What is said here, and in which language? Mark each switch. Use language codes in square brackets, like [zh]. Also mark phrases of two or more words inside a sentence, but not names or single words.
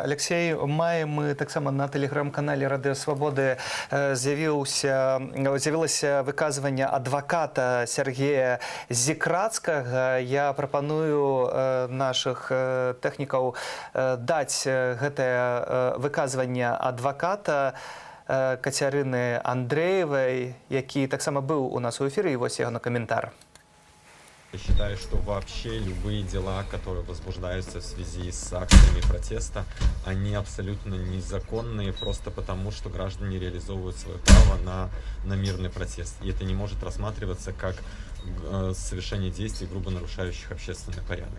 [be] Алексей, мы таксама на тэлеграм-канале Радыё Свабоды з'явілася выказванне адваката Сергея Зікрацкага. Я прапаную нашых тэхнікаў даць гэтае выказванне адваката Кацярыны Андреевой, які таксама быў у нас [ru] у эфире, и вот его на комментарий. Я считаю, что вообще любые дела, которые возбуждаются в связи с акциями протеста, они абсолютно незаконные, просто потому, что граждане реализовывают свое право на мирный протест. И это не может рассматриваться как совершение действий, грубо нарушающих общественный порядок.